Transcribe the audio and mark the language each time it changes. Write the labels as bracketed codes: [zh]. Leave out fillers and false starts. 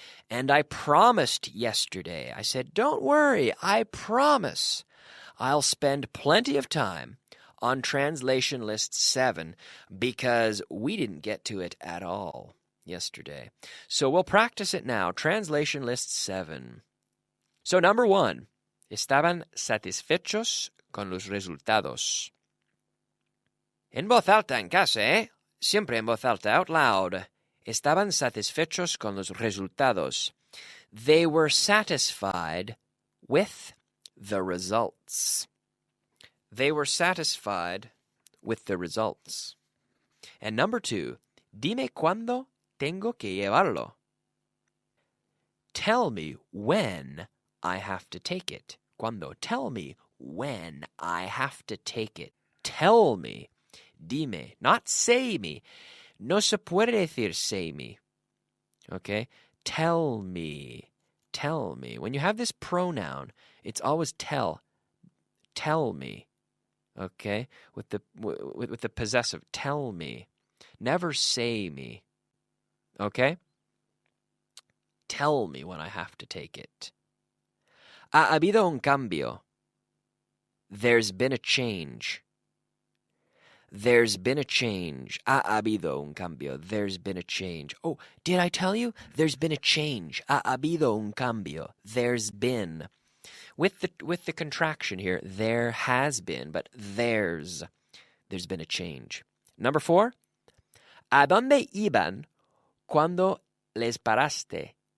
[en] And I promised yesterday, I said, don't worry, I promise I'll spend plenty of time on translation list 7 because we didn't get to it at all yesterday. So we'll practice it now. Translation list 7. So number 1, [es] estaban satisfechos con los resultados. En voz alta en casa, ¿eh? Siempre en voz alta, [en] out loud. [es] Estaban satisfechos con los resultados. [en] They were satisfied with the results. They were satisfied with the results. And number 2, [es] dime cuándo tengo que llevarlo. [en] Tell me when I have to take it. Cuando. Tell me when I have to take it. Tell me. [es] Dime. [en] Not say me. [es] No se puede decir [en] say me. Okay? Tell me. Tell me. When you have this pronoun, it's always tell. Tell me. Okay? With the possessive. Tell me. Never say me. Okay? Tell me when I have to take it. [es] Ha habido un cambio. [en] There's been a change. There's been a change. [es] Ha habido un cambio. [en] There's been a change. Oh, did I tell you? There's been a change. [es] Ha habido un cambio. [en] There's been. With the contraction here, there has been, but there's been a change. Number 4. [es] ¿A dónde iban cuando les paraste?